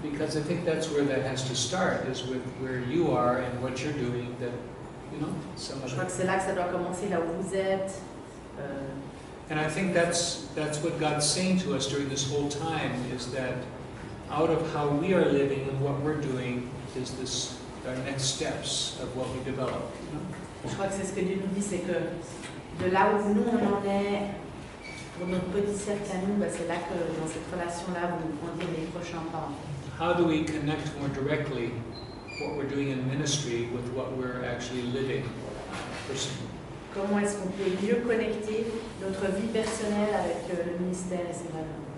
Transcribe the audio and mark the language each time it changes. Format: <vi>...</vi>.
<en>Because I think that's where that has to start, is with where you are and what you're doing, that, some of</en> <fr>Je crois que</fr> <en>it.</en> <fr>c'est là que ça doit commencer, là où vous êtes.</fr> <en>And I think that's what God's saying to us during this whole time, is that out of how we are living and what we're doing is our next steps of what we develop.</en> <fr>Je crois que c'est ce que Dieu nous dit, c'est que de là où nous on en est, pour notre petit cercle à nous, c'est là que dans cette relation-là, vont grandir les prochains pas.</fr> <en>How do we connect more directly what we're doing in ministry with what we're actually living personally?</en> <fr>Comment est-ce qu'on peut mieux connecter notre vie personnelle avec le ministère et ses valeurs?</fr>